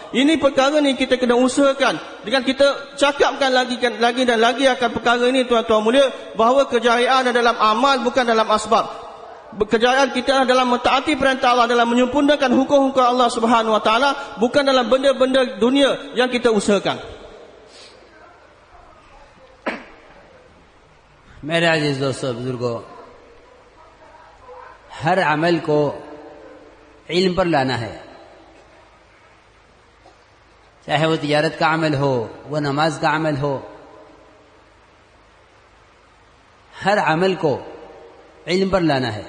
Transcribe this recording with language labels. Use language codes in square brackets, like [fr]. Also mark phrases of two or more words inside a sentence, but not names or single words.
[ms] Ini perkara ni kita kena usahakan. Dengan kita cakapkan lagi dan lagi akan perkara ini tuan-tuan mulia, bahawa kejayaan adalah dalam amal, bukan dalam asbab. Kejayaan kita adalah dalam mentaati perintah Allah, dalam menyempurnakan hukum-hukum Allah [ar] سبحانه وتعالى, [ms] bukan dalam benda-benda dunia yang kita usahakan. [ur] میرے عزیز دوستو بزرگوں، ہر عمل کو علم پر لانا ہے، چاہے وہ تجارت کا عمل ہو، وہ نماز کا عمل ہو، ہر عمل کو علم پر لانا ہے.